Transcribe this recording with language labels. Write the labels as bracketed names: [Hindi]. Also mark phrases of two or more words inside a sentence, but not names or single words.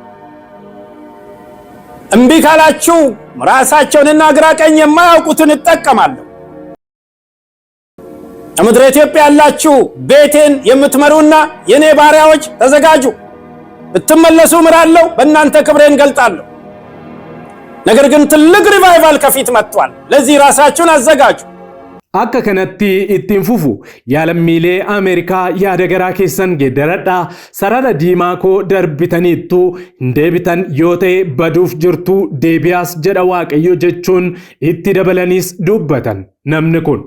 [Amharic] እምቢ ካላችሁ ራሳቸውንና ግራ ቀኝ የማያውቁትን እጠቀማለሁ። ምድረ ኢትዮጵያ ያላችሁ ቤቴን የምትመሩና የኔ ባሪያዎች ተዘጋጁ። ብትመለሱ ምራለሁ፣ በእናንተ ክብሬን ገልጣለሁ። ነገር ግን ትልቅ ሪቫይቫል ከፊት መጥቷል። ለዚህ ራሳችሁን አዘጋጁ። [Oromo] akka kanatti ittiin fufu yaalammiilee Ameerikaa yaada garaa keessan geeddaradhaa sarara diimaa koo darbitaniittu hin deebitan yoo ta'e baduuf jirtu deebi'aas jedha Waaqayyo jechuun itti dabalaniis dubbatan namni kun.